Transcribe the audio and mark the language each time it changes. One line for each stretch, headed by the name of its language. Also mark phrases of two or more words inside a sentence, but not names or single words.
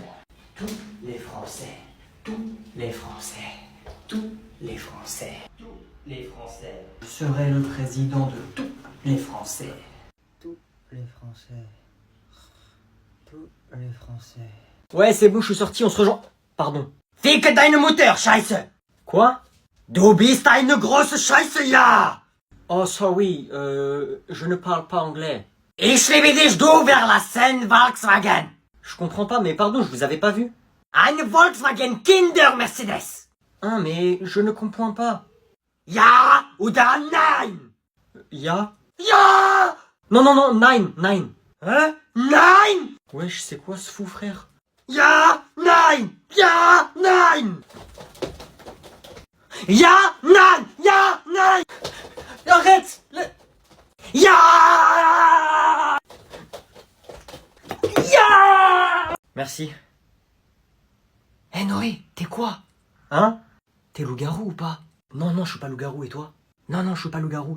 French: Tous les Français. Tous les Français. Tous les Français. Tous les Français. Je serai le président de tous les Français. Tous les Français. Tous les Français. Ouais, c'est bon, je suis sorti, on se rejoint. Pardon.
German: Fick deine Mutter, Scheiße!
French: Quoi?
German: Du bist eine grosse Scheiße, ja!
English: Oh, sorry,
French: je ne parle pas anglais.
German: Ich liebe dich, du Verlassen Volkswagen!
French: Je comprends pas, mais pardon, je vous avais pas vu.
German: Eine Volkswagen Kinder Mercedes!
French: Ah, mais je ne comprends pas.
German: Ja oder nein? Ja? Ja! Non, nein. Hein? Nein!
French: Wesh, c'est quoi ce fou, frère?
German: Ja, nein! Ja, nein! Ja, nein!
French: Arrête! Ya! Merci. Eh Noé, t'es quoi? Hein? T'es loup-garou ou pas? Non, je suis pas loup-garou, et toi? Non, je suis pas loup-garou.